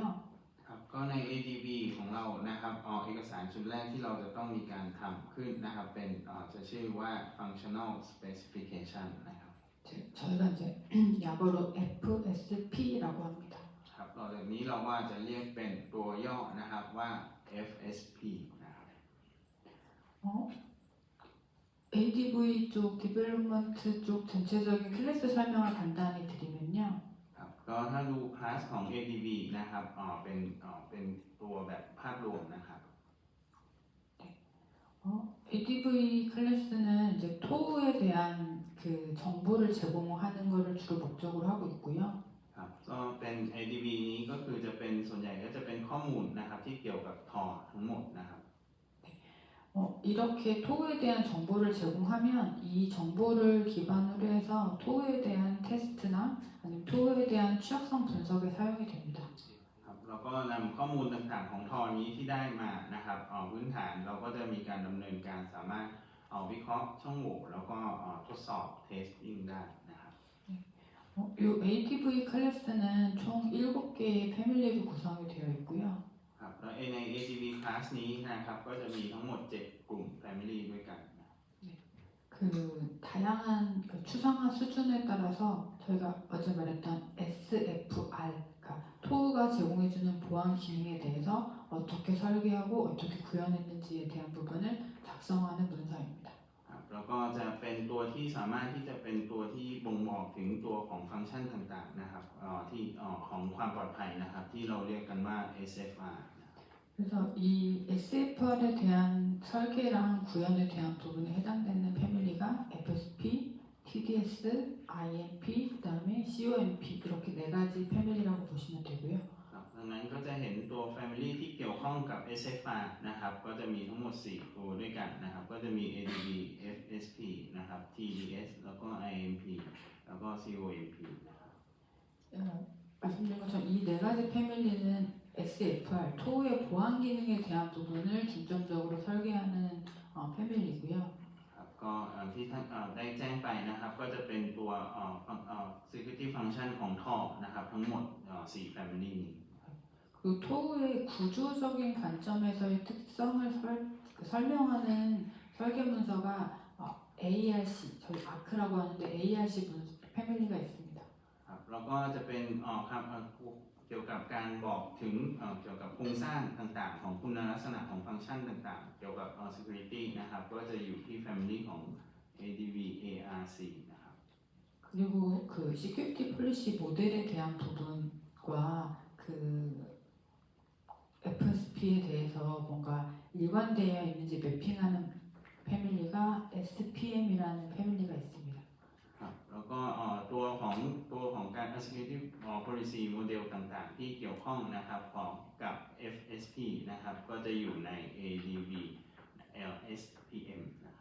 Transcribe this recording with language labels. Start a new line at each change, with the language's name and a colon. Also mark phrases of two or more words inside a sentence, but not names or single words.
Thai: ครับก็ใน ADB ของเรานะครับเอกสารชุดแรกที่เราจะต้องมีการทำขึ้นนะครับเป็นจะชื่อว่า
English: functional specification
Thai: นะครับ
Korean: 저희가 이제 약어로 FSP라고 합니다.
Thai: ครับต่อจากนี้เราว่าจะเรียกเป็นตัวย่อนะครับว่า FSP นะครับ
Korean: ADV 쪽 디벨롭먼트 쪽 전체적인 클래스 설명을 간단히 드리면요.
Thai: ครับก็ถ้าดูคลาสของ ADB นะครับเป็นตัวแบบภาพรวมนะครับ
Korean: ADV 클래스는 이제 토우에 대한 그 정보를 제공하는 것을 주로 목적으로 하고 있고요.
Thai: ครับก็เป็น ADB นี้ก็คือจะเป็นส่วนใหญ่ก็จะเป็นข้อมูลนะครับที่เกี่ยวกับทอทั้งหมดนะครับ
Korean: 이렇게 토우에 대한 정보를 제공하면 이 정보를 기반으로 해서 토우에 대한 테스트나 아니면 토우에 대한 취약성 분석에 사용이 됩니다.
Thai: ครับแล้วก็นำข้อมูลต่างๆของทอนี้ที่ได้มานะครับพื้นฐานเราก็จะมีการดำเนินการสามารถวิเคราะห์ช่องโหว่แล้วก็ทดสอบ testing ได้นะครับ
Korean: 이 ADV 클래스는 총 7개의 패밀리로 구성이 되어 있고요.
Thai: ครับแล้วใน ADB class นี้นะครับก็จะมีทั้งหมด 7 กลุ่ม family ด้วยกัน
Korean: 그 다양한 그 추상화 수준에 따라서 저희가 어제 말했던 SFR, 그러니까 토우가 제공해주는 보안 기능에 대해서 어떻게 설계하고 어떻게 구현했는지에 대한 부분을 작성하는 문서입니다.
Thai: ครับแล้วก็จะเป็นตัวที่สามารถที่จะเป็นตัวที่บ่งบอกถึงตัวของฟังก์ชันต่างๆนะครับที่ของความปลอดภัยนะครับที่เราเรียกกันว่า SFR
Korean: 그래서 이 SFR에 대한 설계랑 구현에 대한 부분에 해당되는 패밀리가 FSP, TDS, IMP, 그 다음에 COMP 이렇게 4가지 패밀리라고 보시면 되고요.
Thai: ครับดังนั้นก็จะเห็นตัว family ที่เกี่ยวข้องกับ SFR นะครับก็จะมีทั้งหมด 4 ตัวด้วยกันนะครับก็จะมี ADB, FSP นะครับ TDS แล้วก็ IMP แล้วก็ COMP นะครับ
Korean: 말씀드린 것처럼 이 4가지 패밀리는 SFR, 토우의 보안 기능에 대한 부분을 중점적으로 설계하는 패밀리고요.
Thai: ครับก็ที่ท่านได้แจ้งไปนะครับก็จะเป็นตัว
English: security function
Thai: ของท่อนะครับทั้งหมด4 family นี้
Korean: 그 토우의 구조적인 관점에서의 특성을 설명하는 설계 문서가 ARC, 저희 아크라고 하는데 ARC 패밀리가 있습니다.
Thai: ครับแล้วก็จะเป็นเกี่ยวกับการบอกถึงเกี่ยวกับโครงสร้างต่างๆของคุณลักษณะของฟังก์ชันต่างๆเกี่ยวกับ security นะครับก็จะอยู่ที่ family ของ ADB ARC นะครับ
Korean: 그리고 그
English: security policy
Korean: 모델에 대한 부분과 그 FSP에 대해서 뭔가 일관되어 있는지 매핑하는 패밀리가 SPM이라는 패밀리가 있습니다.
Thai: ครับแล้วก็ตัวของการ
English: security policy model
Thai: ต่างๆที่เกี่ยวข้องนะครับของกับ FSP นะครับก็จะอยู่ใน ADB LSPM นะครับ